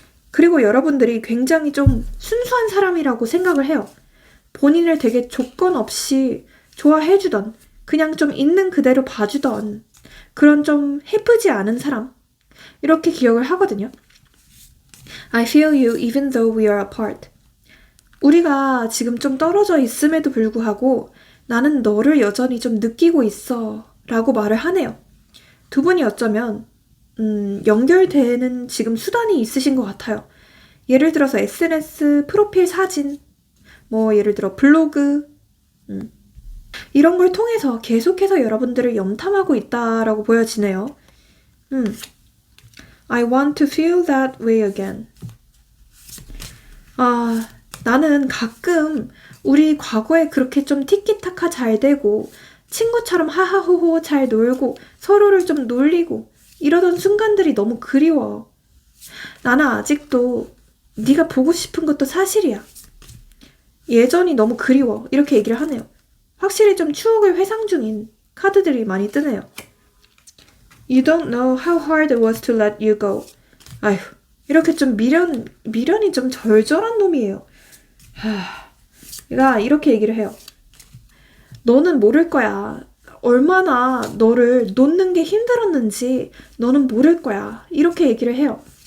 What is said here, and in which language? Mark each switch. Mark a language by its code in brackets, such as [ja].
[ko] 그리고 여러분들이 굉장히 좀 순수한 사람이라고 생각을 해요. 본인을 되게 조건 없이 좋아해주던, 그냥 좀 있는 그대로 봐주던 그런 좀 해프지 않은 사람 이렇게 기억을 하거든요. [en] I feel you even though we are apart. [ko] 우리가 지금 좀 떨어져 있음에도 불구하고 나는 너를 여전히 좀 느끼고 있어 라고 말을 하네요. 두 분이 어쩌면 연결되는 지금 수단이 있으신 것 같아요. 예를 들어서 SNS 프로필 사진, 예를 들어 블로그, 이런 걸 통해서 계속해서 여러분들을 염탐하고 있다라고 보여지네요. [en] I want to feel that way again. [ko] 나는 가끔 우리 과거에 그렇게 좀 티키타카 잘 되고 친구처럼 하하호호 잘 놀고 서로를 좀 놀리고 이러던 순간들이 너무 그리워. 나는 아직도 네가 보고 싶은 것도 사실이야. 예전이 너무 그리워. 이렇게 얘기를 하네요. 확실히 좀 추억을 회상 중인 카드들이 많이 뜨네요. [en] You don't know how hard it was to let you go. [ko] 아휴, 이렇게 좀 미련이 좀 절절한 놈이에요. 얘가 이렇게 얘기를 해요. 너는 모를 거야. 얼마나 너를 놓는 게 힘들었는지 너는 모를 거야. 이렇게 얘기를 해요.